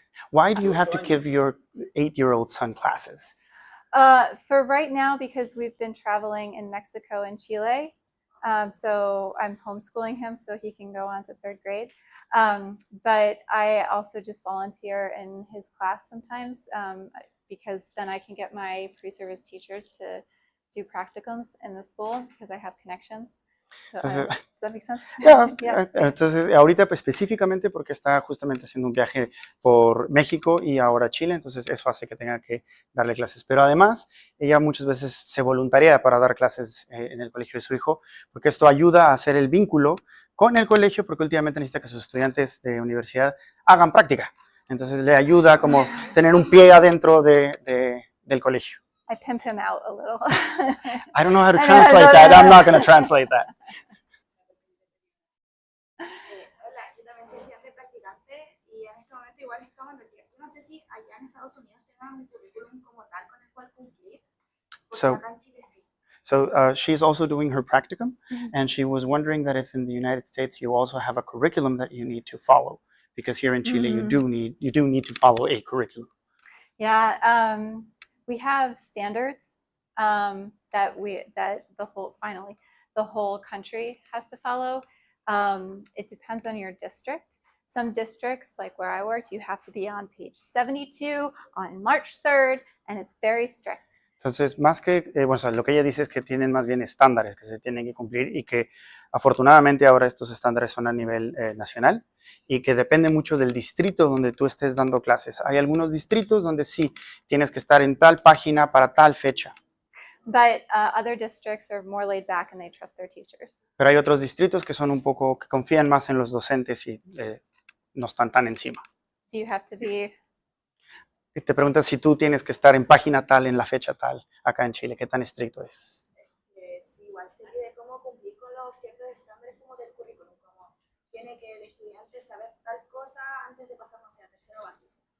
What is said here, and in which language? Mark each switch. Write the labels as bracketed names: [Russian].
[English] Why do you have to give your 8-year-old son classes? For right now, because we've been traveling in Mexico and Chile, so I'm homeschooling him so he can go on to 3rd grade. But I also just volunteer in his class sometimes because then I can get my pre-service teachers to do practicums in the school because I have connections. So, does that make sense? Yeah. [Spanish] Entonces, ahorita pues, específicamente porque está justamente haciendo un viaje por México y ahora Chile, entonces eso hace que tenga que darle clases. Pero además, ella muchas veces se voluntaria para dar clases en el colegio de su hijo, porque esto ayuda a hacer el vínculo con el colegio, porque últimamente necesita que sus estudiantes de universidad hagan práctica. Entonces le ayuda como tener un pie adentro del colegio. [English] I pimp him out a little. I don't know how to translate that. I'm not going to translate that. [Spanish] Hola, yo también soy estudiante practicante y en este momento igual estamos en retiro. Yo no sé si allá en Estados Unidos tengan un currículum como tal con el cual cumplir, porque acá en Chile sí. [English] So she's also doing her practicum, and she was wondering that if in the United States you also have a curriculum that you need to follow, because here in Chile you do need to follow a curriculum. Yeah, we have standards that the whole country has to follow. It depends on your district. Some districts, like where I worked, you have to be on page 72 on March 3rd, and it's very strict. [Spanish] Entonces, más que, lo que ella dice es que tienen más bien estándares que se tienen que cumplir y que afortunadamente ahora estos estándares son a nivel nacional y que depende mucho del distrito donde tú estés dando clases. Hay algunos distritos donde sí tienes que estar en tal página para tal fecha. [English] But other districts are more laid back and they trust their teachers. [Spanish] Pero hay otros distritos que son un poco, que confían más en los docentes y no están tan encima. [English] Do you have to be... [Spanish] Y te preguntas si tú tienes que estar en página tal, en la fecha tal, acá en Chile, ¿qué tan estricto es? Sí, igual se pide cómo cumplir con los ciertos estándares como del currículum, como tiene que el estudiante saber tal cosa antes de pasar, no sé, a tercero básico.